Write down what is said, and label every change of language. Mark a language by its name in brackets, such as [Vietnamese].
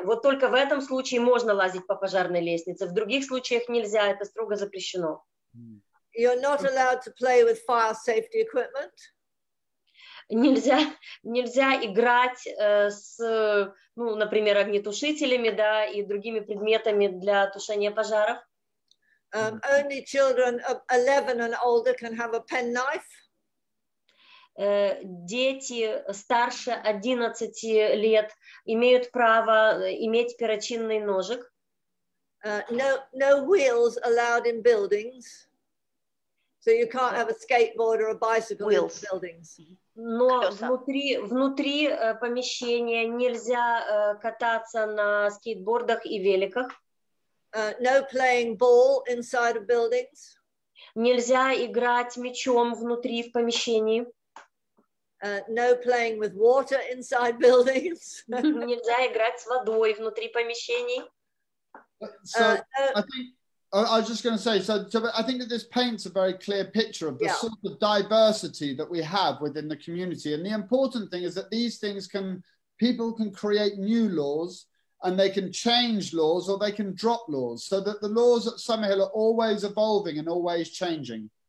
[Russian] Вот только в этом случае можно лазить по пожарной лестнице, в других случаях нельзя, это строго запрещено. [English] You're not allowed to play with fire safety equipment. [Russian] Нельзя играть с, ну, например, огнетушителями, да, и другими предметами для тушения пожаров. [English] Only children of 11 and older can have a penknife. [Russian] Дети старше 11 лет имеют право иметь перочинный ножик. [English] No wheels allowed in buildings. So you can't have a skateboard or a bicycle in buildings. [Russian] Но внутри помещения нельзя кататься на скейтбордах и великах. [English] No playing ball inside of buildings. [Russian] Нельзя играть мячом внутри в помещении. [English] No playing with water inside buildings. [Russian] Нельзя играть с водой внутри помещений. [English] So I was just going to say, so I think that this paints a very clear picture of the sort of diversity that we have within the community. And the important thing is that these things people can create new laws and they can change laws or they can drop laws so that the laws at Sammerhil are always evolving and always changing.